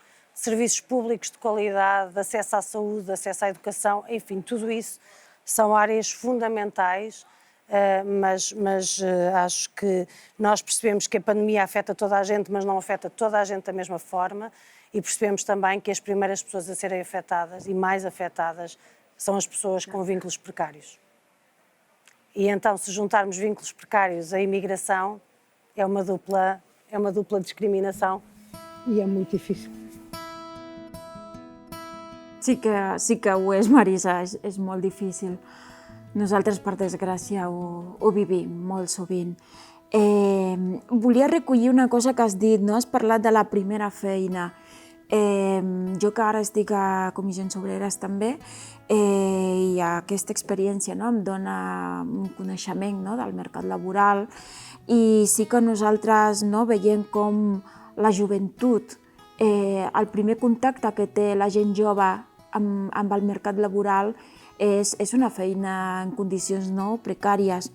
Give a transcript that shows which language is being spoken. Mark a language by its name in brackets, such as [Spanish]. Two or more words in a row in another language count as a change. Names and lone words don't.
[Portuguese] de serviços públicos de qualidade, de acesso à saúde, de acesso à educação, enfim, tudo isso são áreas fundamentais, mas acho que nós percebemos que a pandemia afeta toda a gente, mas não afeta toda a gente da mesma forma, e percebemos também que as primeiras pessoas a serem afetadas e mais afetadas são as pessoas com vínculos precários. E então, se juntarmos vínculos precários à imigração, é uma dupla discriminação e é muito difícil. [Catalan] Sí que ho és, Marisa, és molt difícil. Nosaltres, per desgràcia, ho vivim molt sovint. Volia recollir una cosa que has dit, no? Has parlat de la primera feina. Jo que ara estic a Comissions Obreres també, i aquesta experiència em dona un coneixement del mercat laboral, i sí que nosaltres veiem com la joventut, el primer contacte que té la gent jove amb el mercat laboral és una feina en condicions precàries.